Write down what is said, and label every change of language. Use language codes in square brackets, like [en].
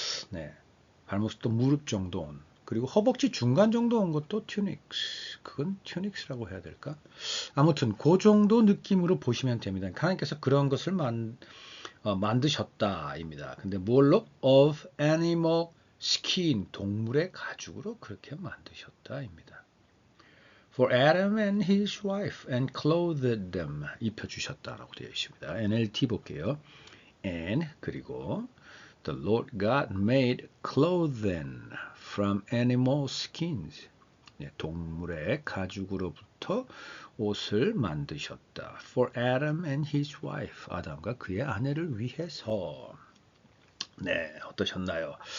[ko] 네, 발목부터 무릎 정도 온. 그리고 허벅지 중간 정도 온 것도 튜닉스. 그건 튜닉스라고 해야 될까? 아무튼 그 정도 느낌으로 보시면 됩니다. 하나님께서 그런 것을 만드셨다입니다. 근데 뭘로? [en] Of animal skin, [ko] 동물의 가죽으로 그렇게 만드셨다입니다. [en] For Adam and his wife and clothed them, [ko] 입혀주셨다라고 되어 있습니다. NLT 볼게요. [en] And [ko] 그리고 [en] the Lord God made clothing from animal skins. [ko] 동물의 가죽으로부터 옷을 만드셨다. [en] For Adam and his wife. [ko] 아담과 그의 아내를 위해서. 네, 어떠셨나요?